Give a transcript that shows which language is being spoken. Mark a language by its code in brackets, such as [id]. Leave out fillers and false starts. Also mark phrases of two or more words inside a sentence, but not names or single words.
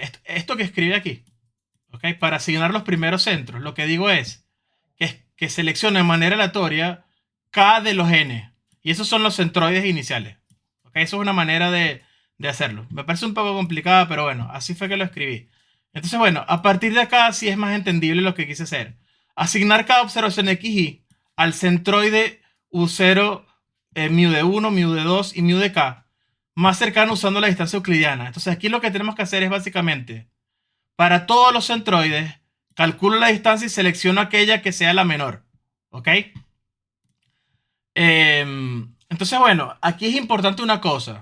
[es] Esto que escribe aquí, ¿ok? Para asignar los primeros centros, lo que digo es que seleccione de manera aleatoria K de los N. Y esos son los centroides iniciales. ¿Ok? Eso es una manera de hacerlo. Me parece un poco complicada, pero bueno, así fue que lo escribí. Entonces, bueno, a partir de acá sí es más entendible lo que quise hacer. Asignar cada observación XY al centroide U0, mu de 1, mu de 2 y mu de K más cercano usando la distancia euclidiana. Entonces aquí lo que tenemos que hacer es básicamente, para todos los centroides, calculo la distancia y selecciono aquella que sea la menor. ¿Ok? Entonces, bueno, aquí es importante una cosa.